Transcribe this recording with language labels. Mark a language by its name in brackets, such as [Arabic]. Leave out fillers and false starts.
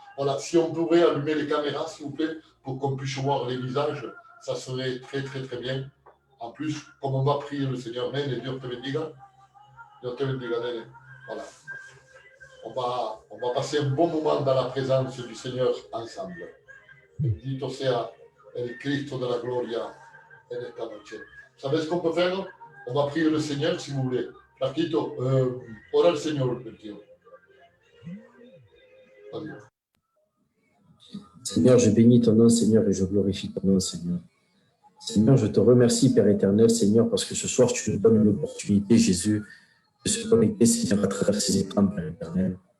[French] Voilà, si on pourrait allumer les caméras, s'il vous plaît, pour qu'on puisse voir les visages, ça serait très, très, très bien. En plus, comme on va prier le Seigneur, Nene, Dieu [Spanish] te bendiga. [French] Dieu te bendiga, Nene. Voilà. On va passer un bon moment dans la présence du Seigneur ensemble. [Spanish] Bendito sea el Cristo de la gloria en esta noche. [French] Vous savez ce qu'on peut faire? On va prier le Seigneur si vous voulez. Flaquito, ora le Seigneur, Dieu. Seigneur, je bénis ton nom, Seigneur, et je glorifie ton nom, Seigneur. Seigneur, je te remercie, Père éternel, Seigneur, parce que ce soir, tu nous donnes l'opportunité, Jésus, de se connecter, Seigneur, à travers ces écrans, Père éternel.